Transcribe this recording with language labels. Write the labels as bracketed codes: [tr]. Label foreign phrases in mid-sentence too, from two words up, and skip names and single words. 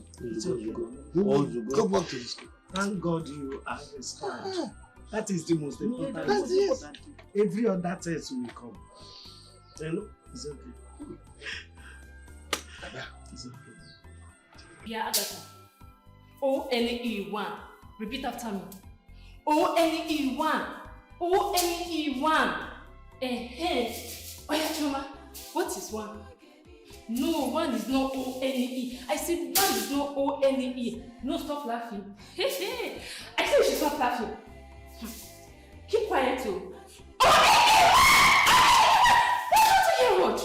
[en] It's okay. Go back to the school. Thank God you understand. That is the most important. That's it. Every other test will come. You know, it's okay. It's okay. Yeah, Agatha. O-N-E-1. Repeat after me. O-N-E-1. O-N-E-1. Oh yeah, Choma. What is 1? No, 1 is not O-N-E. I said 1 is not O-N-E. No, stop laughing. I said you should stop laughing. Keep quiet too. What?